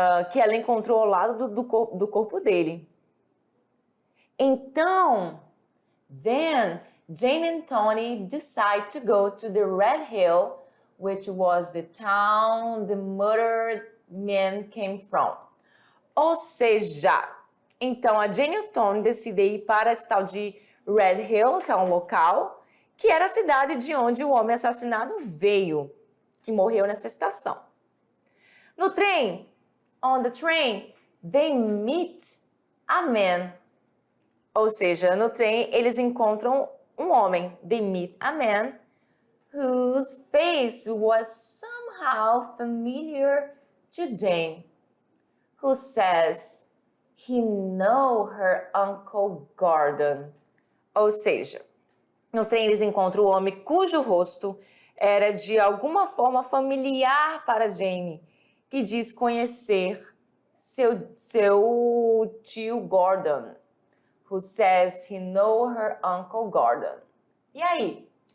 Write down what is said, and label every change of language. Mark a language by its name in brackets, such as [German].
[Portuguese] Que ela encontrou ao lado do corpo dele. [English] Então, then Jane and Tony decide to go to the Red Hill, which was the town the murdered man came from. [Portuguese] Ou seja, então a Jane e o Tony decidem ir para esse tal de Red Hill, que é um local, que era a cidade de onde o homem assassinado veio, que morreu nessa estação. No trem, [English] on the train, they meet a man. [Portuguese] Ou seja, no trem eles encontram um homem. [English] They meet a man whose face was somehow familiar to Jane, who says he know her Uncle Gordon. [Portuguese] Ou seja, no trem eles encontram o homem cujo rosto era de alguma forma familiar para Jane, que diz conhecer seu tio Gordon, [English] who says he know her Uncle Gordon. [Portuguese] E aí?